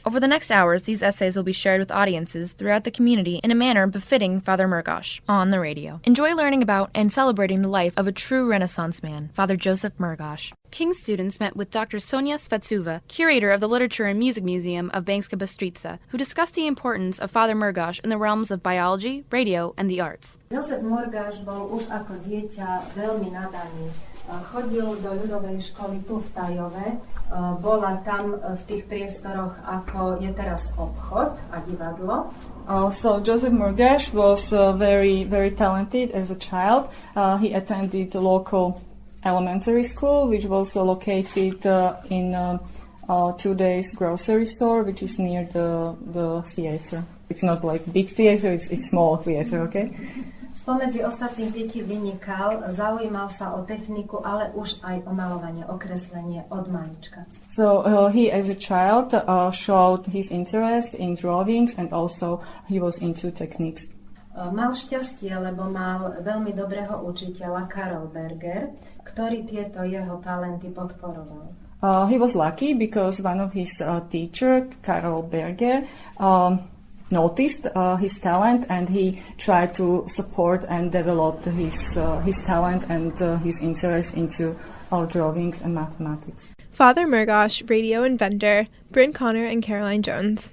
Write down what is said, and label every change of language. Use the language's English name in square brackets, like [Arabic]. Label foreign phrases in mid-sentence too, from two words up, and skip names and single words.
[English] Over the next hours, these essays will be shared with audiences throughout the community in a manner befitting Father Murgas on the radio. Enjoy learning about and celebrating the life of a true Renaissance man, Father Jozef Murgas. King's students met with Dr. Sonia Svetsuva, curator of the Literature and Music Museum of Banská Bystrica, who discussed the importance of Father Murgas in the realms of biology, radio, and the arts. [Slovak] Jozef Murgas bol už ako dieťa veľmi nadaný. Chodil do ľudovej školy tu v Tajove, bola tam v tých priestoroch, ako je teraz obchod a divadlo. [English] So Jozef Murgas was very, very talented as a child. He attended the local elementary school, which was located in 2 days grocery store, which is near the theater. It's not like big theater, it's small theater, okay? [Slovak] Spomedzi ostatných detí vynikal, zaujímal sa o techniku, ale už aj o malovanie, o kreslenie od malička. [English] So he as a child showed his interest in drawings, and also he was into techniques. [Slovak] Mal šťastie, lebo mal veľmi dobrého učiteľa Karol Berger, ktorý tieto jeho talenty podporoval. [English] He was lucky because one of his teacher, Karol Berger, noticed his talent, and he tried to support and develop his talent and his interest into drawing and mathematics. Father Murgas, radio inventor, Bryn Connor and Caroline Jones.